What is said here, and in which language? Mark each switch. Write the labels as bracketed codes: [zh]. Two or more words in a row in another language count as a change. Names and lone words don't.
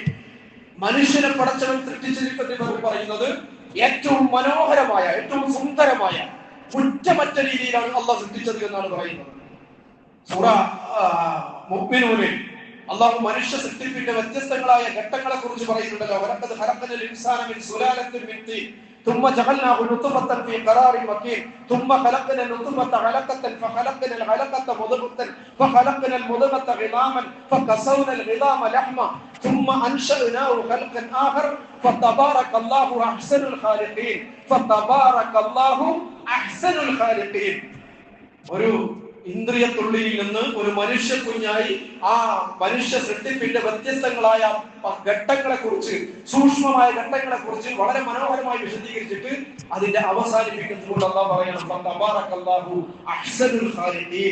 [ml] മനുഷ്യനെ പടച്ചവൻ സൃഷ്ടിച്ചിരിക്കുന്നത് പറയുന്നത് ഏറ്റവും മനോഹരമായ, ഏറ്റവും സുന്ദരമായ, കുറ്റമറ്റ രീതിയിലാണ് അള്ളാഹ് സൃഷ്ടിച്ചത് എന്നാണ് പറയുന്നത്. സൂറ മുഅ്മിനൂനിൽ അള്ളാഹു മനുഷ്യ സൃഷ്ടിപ്പിന്റെ വ്യത്യസ്തങ്ങളായ ഘട്ടങ്ങളെ കുറിച്ച് പറയുന്നുണ്ടല്ലോ. [ar] ولقد خلقنا الإنسان من سلالة من طين ثم جعلناه نطفة في قرار مكين ثم خلقنا النطفة علقة فخلقنا العلقة مضغة فخلقنا المضغة عظاما فكسونا العظام لحما ثم أنشأناه خلقا آخر فتبارك الله أحسن الخالقين فتبارك الله أحسن الخالقين. [ml] ഒരു ഇന്ദ്രിയത്തുള്ളിയിൽ നിന്ന് ഒരു മനുഷ്യ കുഞ്ഞായി ആ മനുഷ്യ സൃഷ്ടിപ്പിന്റെ വ്യത്യസ്തങ്ങളായ ഘട്ടങ്ങളെ കുറിച്ച്, സൂക്ഷ്മമായ ഘട്ടങ്ങളെ കുറിച്ച് വളരെ മനോഹരമായി വിശദീകരിച്ചിട്ട് അതിന്റെ അവസാനിപ്പിക്കുമ്പോൾ അല്ലാഹു പറയണം [ar] تبارك الله أحسن الخالقين.